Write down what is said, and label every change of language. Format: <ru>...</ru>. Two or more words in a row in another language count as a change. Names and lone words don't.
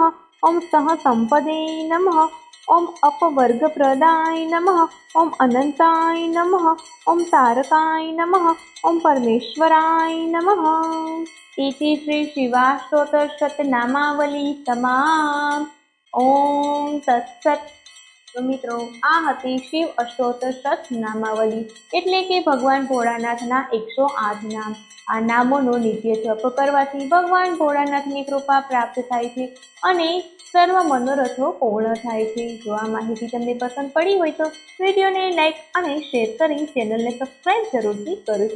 <sa>ओम सहसंपदे नमः। ओम अपवर्गप्रदाय नमः। ओम अनंताय नमः। ओम तारकाय नमः। ओम परमेश्वराय नमः। इति श्री शिवाष्टोत्तर शतनामावली समाप्त। ओम तत्सत।</sa> <gu>તો મિત્રો આ હતી શિવ અષ્ટોત્તર શતનામાવલી એટલે કે ભગવાન ભોળાનાથના 108 નામ। આ નામોનો નિત્ય જપ કરવાથી ભગવાન ભોળાનાથની કૃપા પ્રાપ્ત થાય છે અને સર્વ મનોરથો પૂર્ણ થાય છે। જો આ માહિતી તમને પસંદ પડી હોય તો વિડીયોને લાઈક અને શેર કરી ચેનલને સબસ્ક્રાઇબ જરૂરથી કરજો।</gu>